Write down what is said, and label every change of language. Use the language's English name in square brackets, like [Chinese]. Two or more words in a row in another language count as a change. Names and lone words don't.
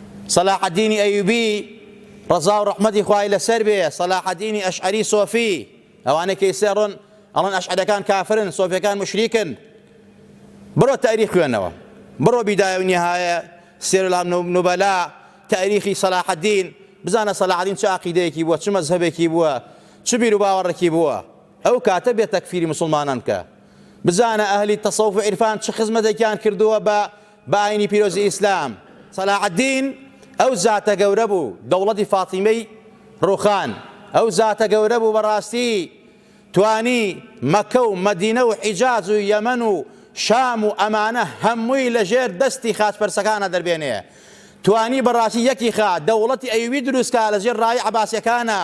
[Central Kurdish] صلاح الدين أيوبي رضا ورحمتي خوای لەسەر بێ، صلاح الدين ئەشعەری سۆفی ئەوانەی کەیسێڕن ئەڵەن ئەشعەریەکان کافرن، سۆفیەکان مشریکن. بڕۆ تاریخ خوێنەوە، بڕۆ بیدایە و نیهایە، سێر العەلەم نوبەلا، تاریخی صلاح الدين، بزانە صلاح الدين چه عەقیدەیەکی بووە، چ مەزهەبێکی بووە، چ بیر و باوەڕێکی بووە. ئەو کاتە بێت تەکفیری مسلمانان بکە. بزانە ئەهلی تەسەوف و عیرفان چ خزمەتێکیان کردووە بە ئاینی پیرۆزی ئیسلام. صلاح الدين ئەو زاتە گەورە بوو، دەوڵەتی فاتیمەی ڕوخان ئەو زاتە گەورە بوو بەڕاستی توانی مەکە و مەدینە و حیجاز و یەمەن و شام و ئەمانە هەمووی لەژێر دەستی خاچپەرسەکانە دەربێنێ. توانی بەڕاستی یەکی خات دەوڵەتی ئەیوبی دروستکە لەژێر ڕای عەباسیەکانە.